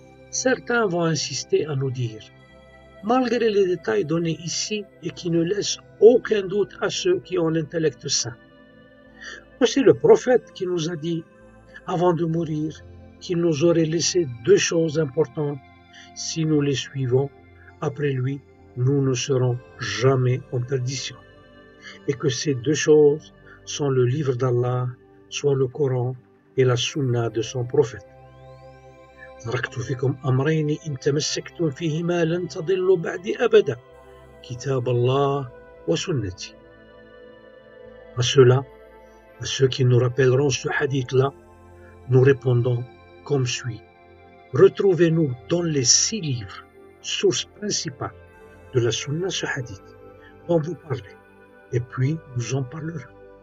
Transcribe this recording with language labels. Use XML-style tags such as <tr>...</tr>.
<fr>Certains vont insister à nous dire, malgré les détails donnés ici et qui ne laissent aucun doute à ceux qui ont l'intellect sain, voici le prophète qui nous a dit, avant de mourir, qu'il nous aurait laissé deux choses importantes. Si nous les suivons, après lui, nous ne serons jamais en perdition. Et que ces deux choses sont le livre d'Allah, soit le Coran et la Sunna de son prophète.</fr> <ar>تركت فيكم أمرين إن تمسكتم فيهما لن تضلوا بعدي أبدا كتاب الله وسنتي.</ar> <fr>À ceux-là, à ceux qui nous rappelleront ce hadith-là, nous répondons comme suit. Retrouvez-nous dans les 6 livres, source principale de la Sunna, ce hadith dont vous parlez, et puis nous en parlerons.</fr>